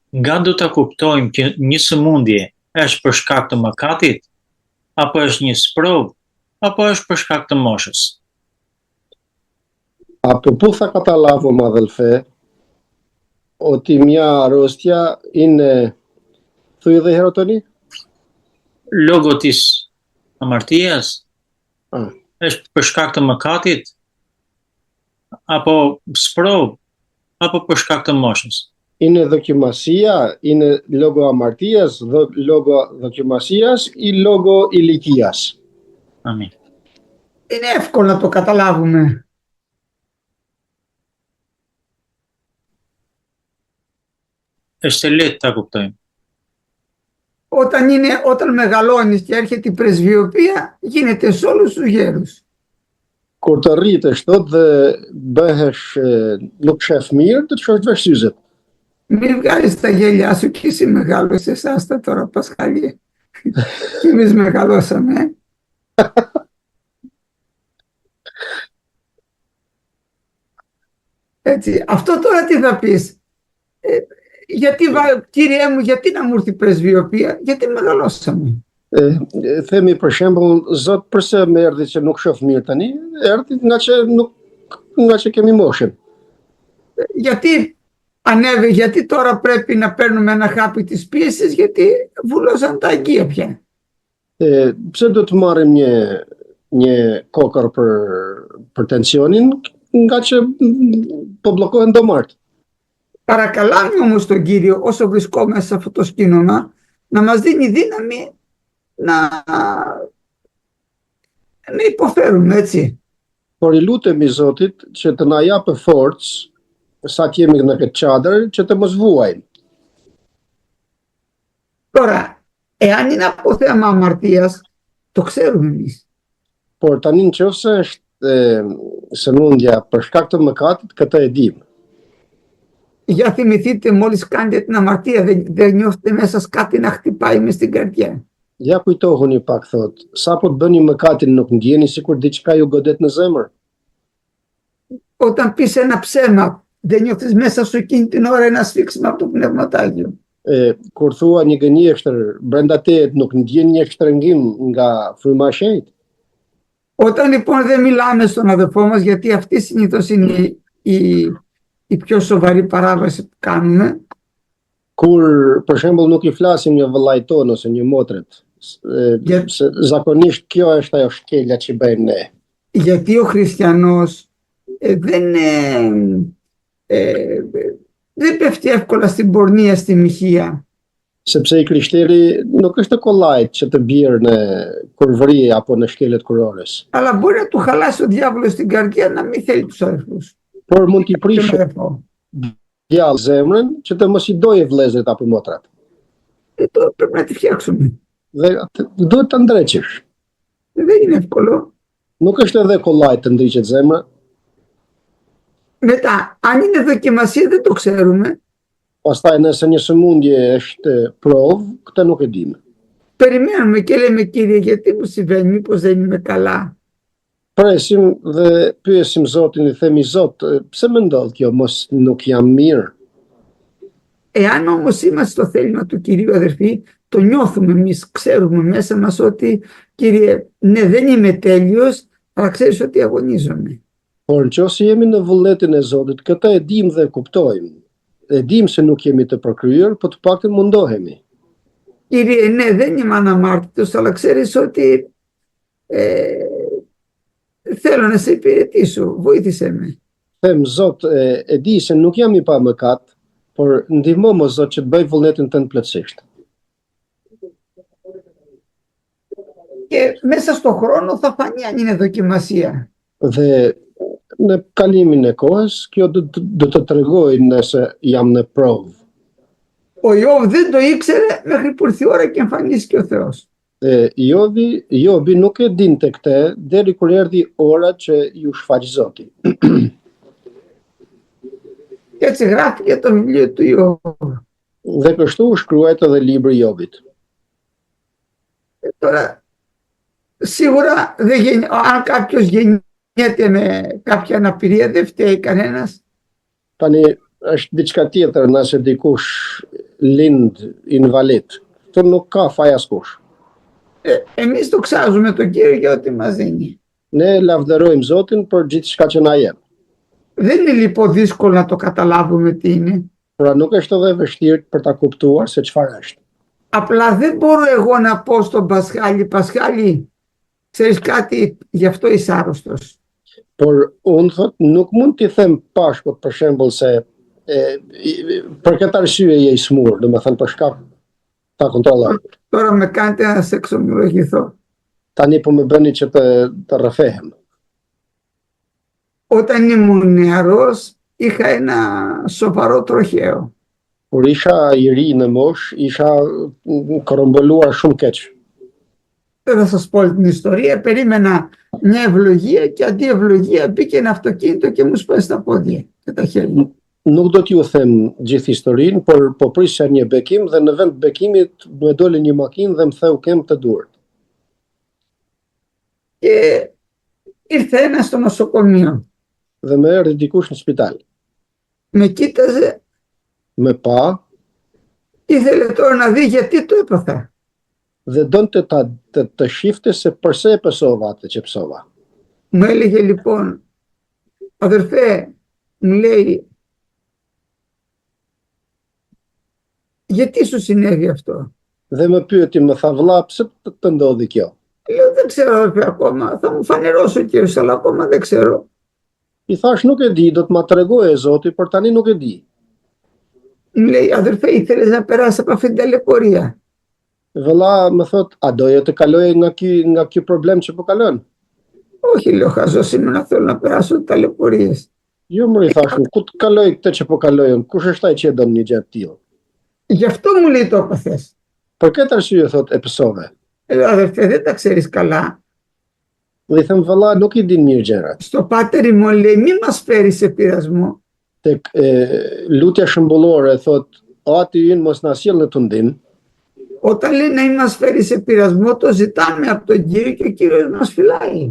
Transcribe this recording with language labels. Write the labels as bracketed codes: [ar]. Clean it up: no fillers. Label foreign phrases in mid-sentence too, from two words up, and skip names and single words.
[sq] Nga do ta kuptojmë që një sëmundje është për shkak të mëkatit, apo është një sprov, apo është për shkak të moshës? [el] Από πού θα καταλάβουμε, αδελφέ, ότι μια αρρώστια είναι θουίδε χειροτονή? λόγω της αμαρτίας Ah, [sq] është për shkak të mëkatit, apo sprov, apo për shkak të moshës? [el] είναι δοκιμασία, είναι λόγω αμαρτίας, λόγω δοκιμασίας ή λόγω ηλικίας? [sq] Amin. [el] Είναι εύκολο να το καταλάβουμε. [sq] Është e lehtë ta kuptojmë. [el] Όταν μεγαλώνεις και έρχεται η πρεσβειοπία, γίνεται σε όλους τους γέρους. [sq] Kur të rritesh thot dhe bëhesh nuk shef mirë, të çosh vesh syzet. [el] Μην βγάλεις τα γέλια σου και εσύ μεγάλωσες, άστα τώρα Πασχαλή. Και εμείς μεγαλώσαμε. Έτσι, αυτό τώρα τι θα πεις? Κύριε μου, γιατί να μου έρθει η πρεσβειοπία? Γιατί μεγαλώσαμε. [sq] Themi për shembull, Zot, pse më erdhi që nuk shoh mirë tani? Erdhi nga që kemi moshën. [el] Γιατί τώρα πρέπει να παίρνουμε ένα χάπι της πίεσης? Γιατί βούλωσαν τα αγκία πια. [sq] Pse do të marrim një kokër për tensionin, nga që po bllokohen domart. [el] Παρακαλάμε όμως τον Κύριο, όσο βρισκόμαστε σε αυτό το σκήνομα, να μας δίνει δύναμη να υποφέρουμε, έτσι. [sq] Por i lutemi Zotit që të na japë forcë sa të jemi në këtë çadër që të mos vuajmë. [el] Τώρα, εάν είναι από θέμα αμαρτίας, το ξέρουμε εμείς. [sq] Por tani nëse është sëmundja për shkak të mëkatit, këtë e dim. [el] Για θυμηθείτε, μόλις κάνετε την αμαρτία, δεν νιώθετε μέσα σας κάτι να χτυπάει μες στην καρδιά. [sq] Ja kujtohuni pak thot, sa po të bëni mëkatin nuk ndjeni sikur diçka ju godet në zemër. [el] Όταν πεις ένα ψέμα, δεν νιώθεις μέσα σου εκείνη την ώρα ένα σφίξιμο από το πνευματάγιο. [sq] Kur thua një gënjeshtër, brenda tejet nuk ndjen një shtrëngim nga fryma e shenjtë. [el] Όταν λοιπόν δεν μιλάμε στον αδελφό μας, γιατί αυτή συνήθως είναι η πιο σοβαρή παράβαση που κάνουμε. [sq] Kur, për shembull, nuk i flasim një vëllait ton ose një motret, se zakonisht kjo është ajo shkelja që bëjmë ne. [el] Γιατί ο χριστιανός δεν πέφτει εύκολα στην πορνεία, στη μοιχεία. [sq] Sepse i krishteri nuk është kollajt që të bjerë në kurvëri apo në shkelet kurores. [el] Αλλά μπορεί να του χαλάσει ο διάβολος στην καρδιά να μην θέλει τους αδελφούς. [sq] Por mund t'i prishë djallë zemrën që të mos i doje vëllezërit apo motrat. [el] Τώρα πρέπει να τη φτιάξουμε. [sq] Dhe duhet ta ndreqësh. [el] Δεν είναι εύκολο. [sq] Nuk është edhe kollajt të ndriqet zemra. [el] Μετά, αν είναι δοκιμασία, δεν το ξέρουμε. [sq] Pastaj nëse një sëmundje është provë, këtë nuk e dim. [el] Περιμένουμε και λέμε, Κύριε, γιατί μου συμβαίνει, μήπως δεν είμαι καλά. [sq] Presim dhe pyesim Zotin, i themi Zot, pse më ndodh kjo, mos nuk jam mirë. [el] Εάν όμως είμαστε στο θέλημα του Κυρίου, αδερφοί, το νιώθουμε εμείς, ξέρουμε μέσα μας ότι, Κύριε, ναι, δεν είμαι τέλειος, αλλά ξέρεις ότι αγωνίζομαι. [sq] Por nëse jemi në vullnetin e Zotit, këtë e dim dhe kuptojmë. E dim se nuk jemi të përkryer, po të paktën mundohemi. [el] Κύριε, ναι, δεν είμαι αναμάρτητος, αλλά ξέρεις ότι θέλω να σε υπηρετήσω, βοήθησέ με. [sq] Them Zot, e di se nuk jam i pa mëkat, por ndihmo më Zot që të bëj vullnetin tënd plotësisht. [el] Και μέσα στον χρόνο θα φανεί αν είναι δοκιμασία. [sq] Dhe në kalimin e kohës, kjo do të tregoj nëse jam në provë. [el] Ο Ιώβ δεν το ήξερε μέχρι που ήρθε η ώρα και εμφανίστηκε ο Θεός. [sq] Jobi nuk e dinte këtë deri kur erdhi ora që ju shfaq Zoti. [el] Και έτσι γράφτηκε το βιβλίο του Ιώβ. [sq] Dhe kështu u shkruajt edhe libri i Jobit. [el] Τώρα, σίγουρα αν κάποιος γεννιέται με κάποια αναπηρία, δεν φταίει κανένας. [sq] Tani është diçka tjetër nëse dikush lind invalid. Këtu nuk ka faj askush. [el] Εμείς το ξάζουμε τον Κύριο για ό,τι μας δίνει. [sq] Ne lavdërojmë Zotin për gjithçka që na jep. [el] Δεν είναι λοιπόν δύσκολο να το καταλάβουμε τι είναι. [sq] Pra nuk është edhe vështirë për ta kuptuar se çfarë është. [el] Απλά δεν μπορώ εγώ να πω στον Πασχάλη, Πασχάλη, ξέρεις κάτι, γι' αυτό είσαι άρρωστος. [sq] Por unë thot nuk mund t'i them Pashkut për shembull se për këtë arsye je i smur, domethënë për shkak ta kontrolloj. [el] Τώρα με κάνετε να σε εξομολογηθώ. [sq] Tani po më bëni që të rrëfehem. [el] Όταν ήμουν νεαρός είχα ένα σοβαρό τροχαίο. [sq] Kur isha i ri në mosh, isha korromboluar shumë keq. [el] Δεν θα σας πω την ιστορία, περίμενα μια ευλογία και αντί ευλογία μπήκε ένα αυτοκίνητο και μου σπάσει τα πόδια και τα χέρια. [sq] Nuk do t'ju them gjithë historinë, por po prisja një bekim dhe në vend bekimit më doli një makinë dhe më theu kem të duart. [el] Και ήρθε ένα στο νοσοκομείο. [sq] Dhe më erdhi dikush në spital. [el] Με κοίταζε, [sq] Me pa [el] ήθελε τώρα να δει γιατί το έπαθα. [sq] dhe donte të shifte se pse e pësova atë që pësova. [el] Μου έλεγε λοιπόν, αδερφέ, μου λέει, γιατί σου συνέβη αυτό. [sq] Dhe më pyeti, më tha vëlla, pse të ndodhi kjo? [el] Λέω, δεν ξέρω αδερφέ ακόμα, θα μου φανερώσει ο Κύριος, αλλά ακόμα δεν ξέρω. [sq] I thash nuk e di, do të ma tregojë Zoti, por tani nuk e di. [el] Μου λέει, αδερφέ, ήθελες να περάσεις από αυτήν την ταλαιπωρία. [sq] Vëlla më thot, a doje të kaloje nga ky problem që po kalon? [el] Όχι, λέω, χαζός είμαι να θέλω να περάσω ταλαιπωρίες. [sq] Jo më i thash, ku të kaloj këtë që po kalojën? Kush është ai që e don një gjë të tillë? [el] Γι' αυτό μου λέει το έπαθες. [sq] Për këtë arsye thot e pësove. [el] Λέω, αδερφέ, δεν τα ξέρεις καλά. [sq] Dhe i them vëlla, nuk i din mirë gjërat. [el] Στο πάτερ μου λέει, μη μας φέρεις σε πειρασμό. [sq] Tek lutja shëmbullore thot, o aty ynë mos na sjell në tundim. [el] Όταν λέει να μην μας φέρει σε πειρασμό, το ζητάμε από τον Κύριο και ο Κύριος μας φυλάει.